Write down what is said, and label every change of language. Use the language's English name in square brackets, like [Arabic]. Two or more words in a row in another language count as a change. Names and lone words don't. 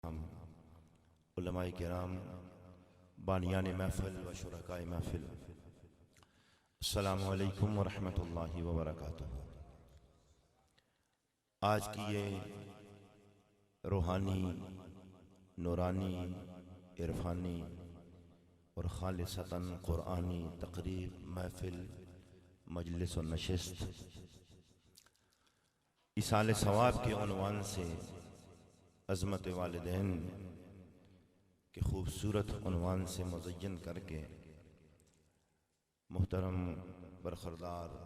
[Urdu] علمائے کرام، بانیان محفل و شرکائے محفل, [Arabic] السلام عليكم و رحمة الله و بركاته. [Urdu] آج کی یہ روحانی، نورانی، عرفانی اور خالصتاً قرآنی تقریب، محفل، مجلس اور نشست ایصال ثواب کے عنوان سے عظمت والدین کے خوبصورت عنوان سے مزین کرکے محترم برخوردار